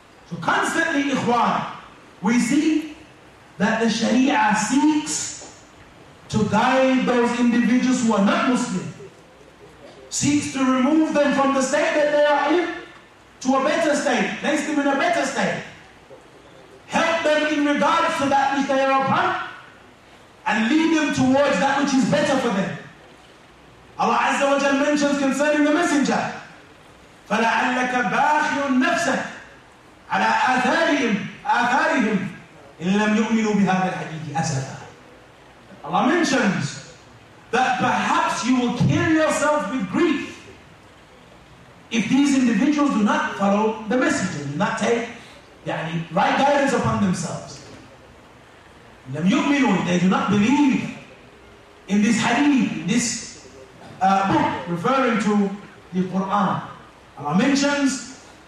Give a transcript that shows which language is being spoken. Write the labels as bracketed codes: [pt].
[en] So constantly, Ikhwan, we see that the Sharia seeks to guide those individuals who are not Muslim, seeks to remove them from the state that they are in to a better state, place them in a better state, help them in regards to that which they are upon, and lead them towards that which is better for them. Allah Azza wa Jal mentions concerning the messenger, [ar] فَلَعَلَّكَ بَاخِعٌ نَفْسَكَ عَلَىٰ آثَارِهِمْ إِن لَمْ يُؤْمِنُوا بِهَذَا الْحَدِيثِ أَسَفًا. [en] Allah mentions that perhaps you will kill yourself with grief if these individuals do not follow the messenger, do not take right guidance upon themselves. [ar] لَمْ يُؤْمِنُوا, [en] they do not believe in this hadith, in this book referring to the Quran. Allah mentions